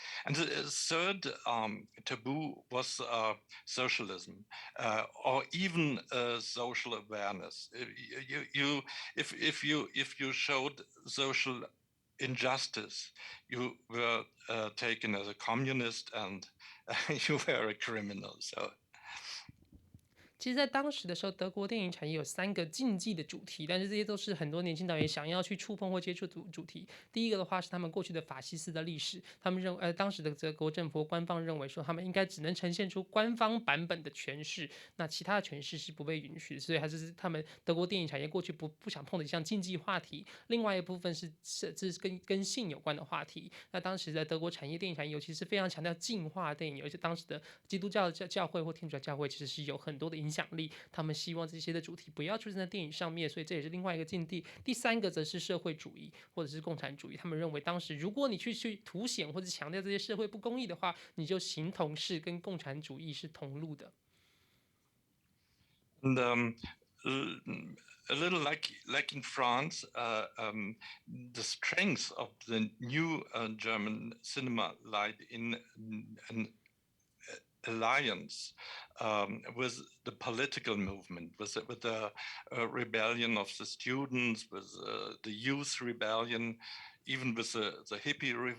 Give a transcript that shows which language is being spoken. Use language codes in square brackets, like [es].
[en] And the third taboo was socialism, or even social awareness. If you showed social injustice. You were taken as a communist, and you were a criminal. So. [zh] 其实，在当时的时候，德国电影产业有3个禁忌的主题，但是这些都是很多年轻导演想要去触碰或接触的主题。第一个的话是他们过去的法西斯的历史，他们当时的德国政府官方认为说，他们应该只能呈现出官方版本的诠释，那其他的诠释是不被允许的，所以还是他们德国电影产业过去不想碰的一项禁忌话题。另外一部分是这是跟性有关的话题。那当时的德国产业电影产业，尤其是非常强调净化电影，而且当时的基督教教会或天主教教会其实是有很多的影响力，他们希望这些的主题不要出现在电影上面，所以这也是另外一个禁地。第3个则是社会主义或者是共产主义，他们认为当时如果你去凸显或者强调这些社会不公义的话，你就形同是跟共产主义是同路的。 [en] And a little like in France, the strength of the new German cinema lied in an alliance with the political movement, with the rebellion of the students, with the youth rebellion, even with the hippie